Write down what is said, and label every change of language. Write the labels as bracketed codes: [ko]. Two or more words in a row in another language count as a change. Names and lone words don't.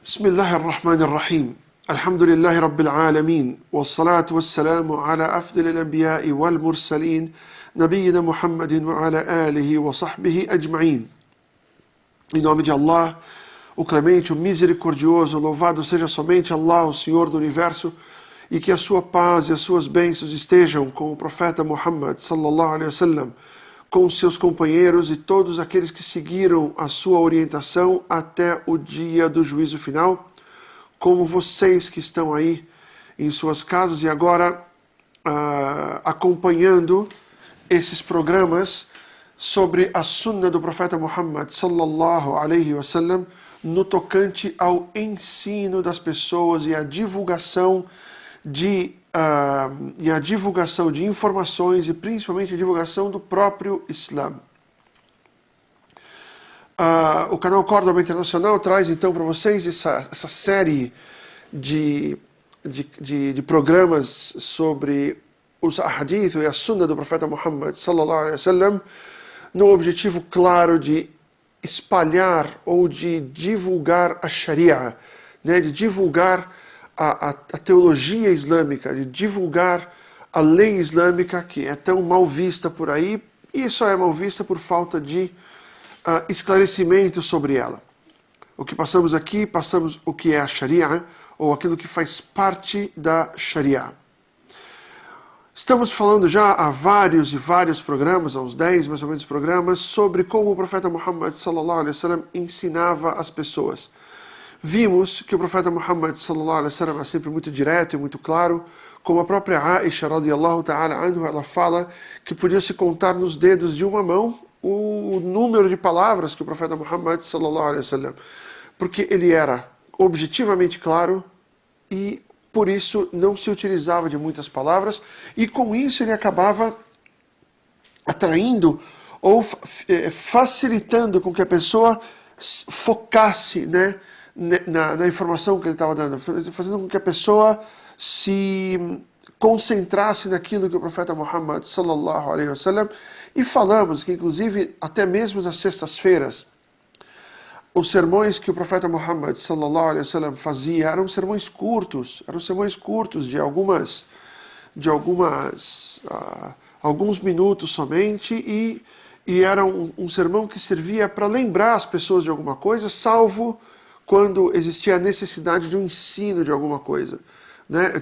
[ar] بسم الله الرحمن الرحيم الحمد لله رب العالمين والصلاة والسلام على أفضل الأنبياء والمرسلين نبينا Muhammadin وعلى آله وصحبه أجمعين. [pt] Em nome de Allah, o clemente, o misericordioso, louvado seja somente Allah, o Senhor do Universo, e que a sua paz e as suas bênçãos estejam com o profeta Muhammad [ar] صلى الله عليه وسلم, [pt] com os seus companheiros e todos aqueles que seguiram a sua orientação até o dia do juízo final, como vocês que estão aí em suas casas e agora acompanhando esses programas sobre a sunna do profeta Muhammad [ar] صلى الله عليه وسلم [pt] no tocante ao ensino das pessoas e a divulgação de informações e principalmente a divulgação do próprio Islã. O canal Córdoba Internacional traz então para vocês essa série de programas sobre os ahadith e a sunna do profeta Muhammad [ar] صلى الله عليه وسلم, [pt] no objetivo claro de espalhar ou de divulgar a Sharia, né, de divulgar a teologia islâmica, de divulgar a lei islâmica que é tão mal vista por aí, e só é mal vista por falta de esclarecimento sobre ela. O que passamos aqui, passamos o que é a Sharia, ou aquilo que faz parte da Sharia. Estamos falando já há vários e vários programas, há uns 10 mais ou menos programas, sobre como o profeta Muhammad [ar] صلى الله عليه وسلم [pt] ensinava as pessoas. Vimos que o profeta Muhammad [ar] صلى الله عليه وسلم [pt] é sempre muito direto e muito claro, como a própria Aisha [ar] رضي الله تعالى عنها, [pt] ela fala que podia se contar nos dedos de uma mão o número de palavras que o profeta Muhammad [ar] صلى الله عليه وسلم, [pt] porque ele era objetivamente claro e por isso não se utilizava de muitas palavras, e com isso ele acabava atraindo ou facilitando com que a pessoa focasse, né, na informação que ele estava dando, fazendo com que a pessoa se concentrasse naquilo que o profeta Muhammad [ar] صلى الله عليه وسلم, [pt] e falamos que inclusive até mesmo nas sextas-feiras os sermões que o profeta Muhammad [ar] صلى الله عليه وسلم [pt] fazia eram sermões curtos de alguns minutos somente, e era um sermão que servia para lembrar as pessoas de alguma coisa, salvo quando existia a necessidade de um ensino de alguma coisa, né?